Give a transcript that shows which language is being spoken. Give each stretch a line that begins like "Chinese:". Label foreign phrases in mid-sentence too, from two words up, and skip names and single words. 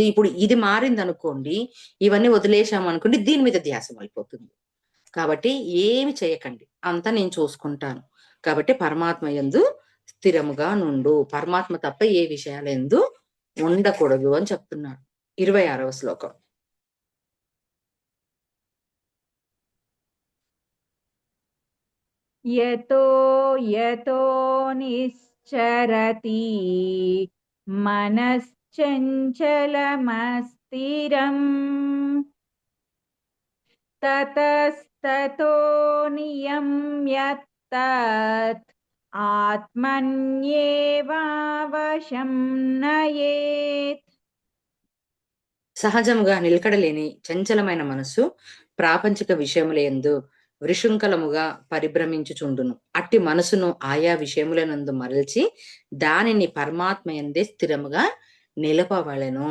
Telugu: ఇప్పుడు ఇది మారిందనుకోండి, ఇవన్నీ వదిలేశామనుకోండి, దీని మీద ధ్యాస మళ్ళిపోతుంది. కాబట్టి ఏమి చేయకండి. అంతా నేను చూసుకుంటాను. కాబట్టి పరమాత్మ యందు స్థిరముగా నుండు. పరమాత్మ తప్ప ఏ విషయాలయందు ఉండకూడదు అని చెప్తున్నాడు. 26వ శ్లోకం.
Sanskrit: यतो यतो निश्चरति मनश्चञ्चलमस्थिरम् ततस्ततो नियम्यत्तत् आत्मन्येवावशं नयेत्.
Telugu: సహజముగా నిలకడలేని చంచలమైన మనస్సు ప్రాపంచిక విషయములయందు విశృంఖలముగా పరిభ్రమించుచుండును. అట్టి మనసును ఆయా విషయములనందు మరల్చి దానిని పరమాత్మ యందే స్థిరముగా నిలపవలెను.